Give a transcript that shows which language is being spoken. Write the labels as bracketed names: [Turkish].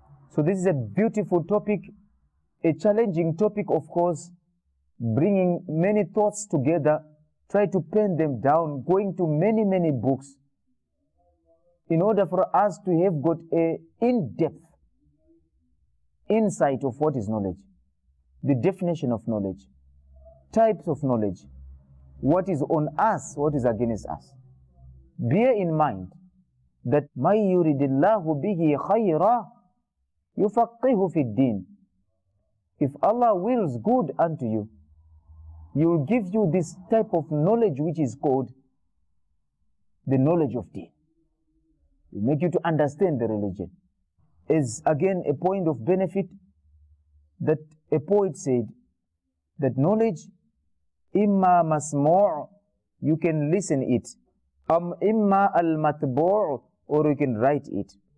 [English] So this is a beautiful topic. A challenging topic, of course, bringing many thoughts together, try to pen them down, going to many books, in order for us to have got a in-depth insight of what is knowledge, the definition of knowledge, types of knowledge, what is on us, what is against us. Bear in mind that [Arabic] مَن يُرِدِ اللَّهُ بِهِ خَيْرًا يُفَقِّهُ فِي الدِّينِ. [English] If Allah wills good unto you, He will give you this type of knowledge which is called the knowledge of deen. It will make you to understand the religion. Is again a point of benefit that a poet said that knowledge, imma masmu', you can listen it, imma al-matbu', or you can write it.